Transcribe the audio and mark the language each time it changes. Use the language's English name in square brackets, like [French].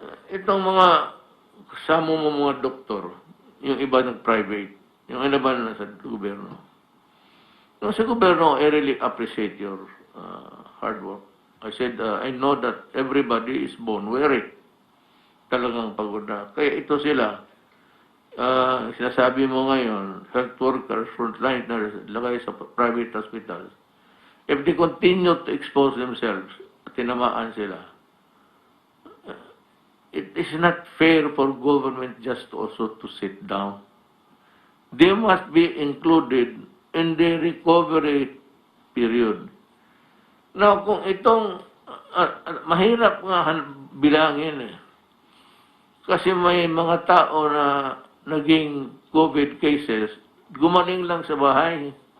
[Filipino] Itong mga kasama mo mga doktor, yung iba nag-private, yung iba na sa gobyerno. Yung sa gobyerno, [English] I really appreciate your hard work. I said, I know that everybody is born weary. [Filipino] Talagang pagod na. Kaya ito sila, sinasabi mo ngayon, [English] health workers, frontline nurses, [Filipino] lagay sa [English] private hospitals. If they continue to expose themselves, [Filipino] tinamaan sila. [English] It is not fair for government just also to sit down. They must be included in the recovery period. Now, [Filipino] kung itong mahirap nga bilangin eh. Kasi may mga tao na naging COVID cases, gumaling lang sa bahay.